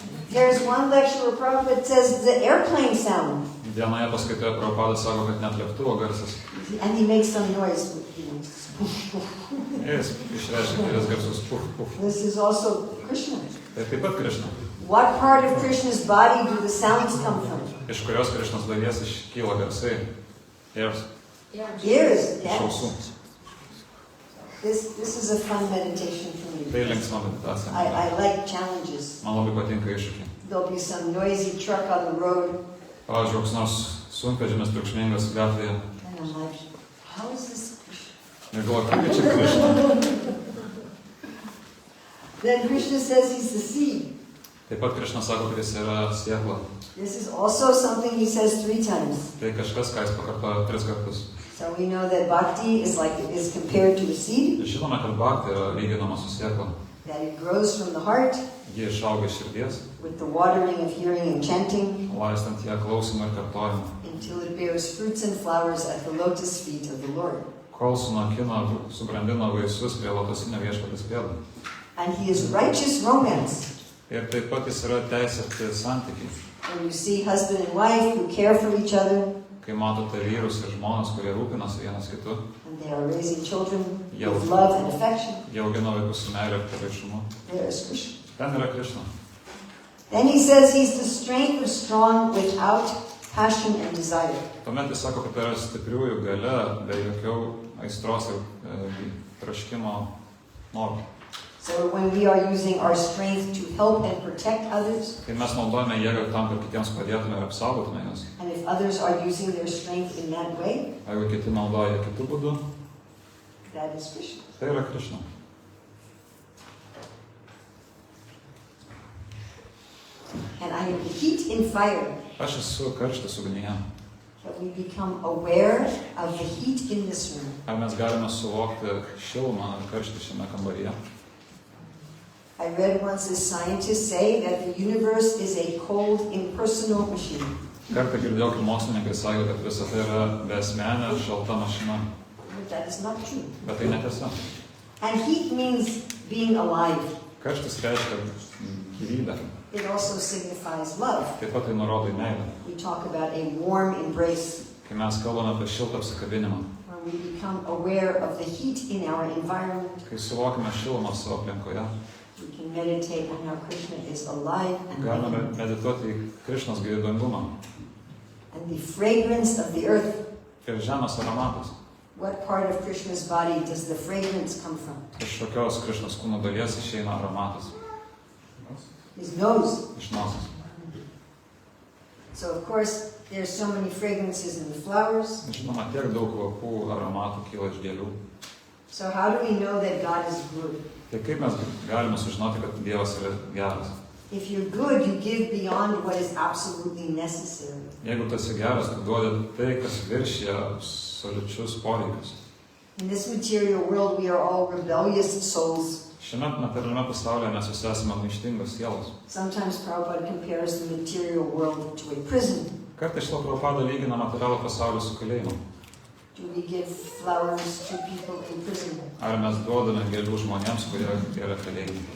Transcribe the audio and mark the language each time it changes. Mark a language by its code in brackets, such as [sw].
[en] There's one lecture where Prabhupada says the airplane sound. [lt] Vienoje paskaitoje Prabhupada sako, kad net lėktuvo garsas. [en] And he makes some noise. [lt] Jis išreiškia kelias garsus puf, puf. [en] This is also Krishna. [lt] Tai taip pat Krishna. [en] What part of Krishna's body do the sounds come from? [lt] Iš kurios Krishnos dalies iškyla garsai? [en] Ears. Ears, [lt] Iš [en] yes. [lt] ausų. [en] This is a fun meditation for me. [lt] Tai linksma meditacija. [en] I like challenges. [lt] Man labai patinka iššūkiai. [en] There'll be some noisy truck on the road. [lt] Pavyzdžiui, koks nors sunkvežimis triukšmingas gatvėje. [en] And I'm like, how is this Krishna? [lt] Ir galvoju, kaip čia Krishna? [en] Then Krishna says he's the seed. [lt] Taip pat Krishna sako, kad jis yra siekla. [en] This is also something he says 3 times. [lt] Tai kažkas, ką jis pakartoja 3 kartus. [en] So we know that bhakti is compared to a seed. [lt] Žinome, kad bhakti yra lyginama su siekla. [en] That it grows from the heart. [lt] Ji išauga iš širdies. [en] With the watering of hearing and chanting. [lt] Laistant ją klausimą ir kartojimą. [en] Until it bears fruits and flowers at the lotus feet of the Lord. [lt] Kol subrandina vaisius prie lotosinio viešpatės pėdų. [en] And he is righteous romance. [lt] Ir taip pat jis yra teisėti santykiai. [en] When you see husband and wife who care for each other. [lt] Kai matote vyrus ir žmonas, kurie rūpinasi vienas kitu. [en] And they are raising children with love and affection. [lt] Jie augina vaikus su meile ir pagaišumu. [en] There is Krishna. [lt] Ten yra Krishna. [en] Then he says he's the strength of strong without passion and desire. [lt] Tuomet jis sako, kad tai yra stipriųjų galia, be jokių aistros ir troškimo norų. [en] So when we are using our strength to help and protect others, [lt] kai mes naudojame jėgą tam, kad kitiems padėtume ir apsaugotume juos. [en] And if others are using their strength in that way, [lt] jeigu kiti naudoja kitų būdų, [en] that is Krishna. [lt] Tai yra Krishna. [en] And I am the heat in fire. [lt] Aš esu karštis ugnyje. [en] That we become aware of the heat in this room. [lt] Ar mes galime suvokti šilumą ir karštį šiame kambaryje? [en] I read once a scientist say that the universe is a cold, impersonal machine. [lt] Kartą girdėjau, kai mokslininkai sakė, kad visa tai yra besmenė, šalta mašina. [en] But that is not true. [lt] Bet tai netiesa. [en] And heat means being alive. [lt] Karštis reiškia gyvybę. [en] It also signifies love. [lt] Taip pat tai nurodo į meilę. [en] We talk about a warm embrace. [lt] Kai mes kalbame apie šiltą apsikabinimą. [en] When we become aware of the heat in our environment. [lt] Kai suvokime šilumą savo aplinkoje. [en] We can meditate on how Krishna is alive and [lt] galime medituoti į Krishnos gyvybingumą. [en] And the fragrance of the earth. [lt] Ir žemės aromatas. [en] What part of Krishna's body does the fragrance come from? [lt] Iš kokios Krishnos kūno dalies išeina aromatas? [en] His nose. [lt] Iš nosies. [en] So of course there's so many fragrances in the flowers. [lt] Žinoma, tiek daug kvapų aromatų kyla iš gėlių. [en] So how do we know that God is good? [lt] Tai kaip mes galime sužinoti, kad Dievas yra geras? [en] If you're good, you give beyond what is absolutely necessary. [lt] Jeigu tu esi geras, tu duodi tai, kas viršija absoliučius poreikius. [en] In this material world, we are all rebellious souls. [lt] Šiame materialiame pasaulyje mes visi esame maištingos sielos. [en] Sometimes Prabhupada compares the material world to a prison. [lt] Kartais šito Prabhupada lygina materialų pasaulį su kalėjimu. [en] Do we give flowers to people in prison? [lt] Ar mes duodame gėlių žmonėms, kurie yra kalėjime?